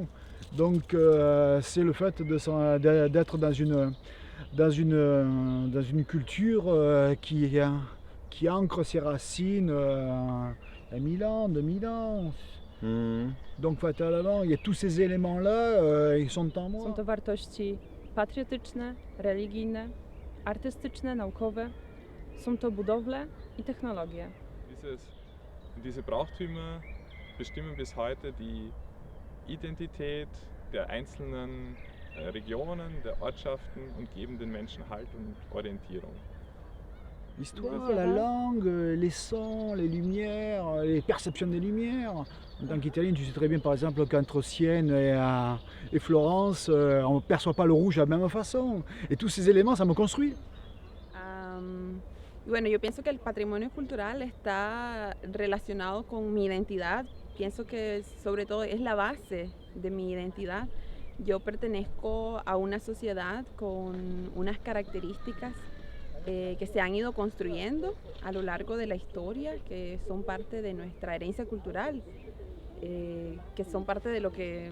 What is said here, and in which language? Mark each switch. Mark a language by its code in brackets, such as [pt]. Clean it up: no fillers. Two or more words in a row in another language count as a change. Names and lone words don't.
[fr] Donc c'est le fait d'être dans une culture qui ancre ses racines à 1000 ans, 2000 ans. Donc fatalement, il y a tous ces éléments-là, ils sont en moi. [pl] Są to wartości patriotyczne, religijne, artystyczne, naukowe. Są to budowle i technologie. [de] Diese Brauchtümer bestimmen bis heute die Identität der einzelnen Regionen, der Ortschaften und geben den Menschen Halt und Orientierung. [fr] L'histoire, la langue, les sons, les lumières, les perceptions des lumières. En tant qu'Italien, tu sais très bien par exemple qu'entre Sienne et Florence, on ne perçoit pas le rouge de la même façon. Et tous ces éléments, ça me construit. [es] Y bueno, yo pienso que el patrimonio cultural está relacionado con mi identidad. Pienso que sobre todo es la base de mi identidad. Yo pertenezco a una sociedad con unas características que se han ido construyendo a lo largo de la historia, que son parte de nuestra herencia cultural, que son parte de lo que...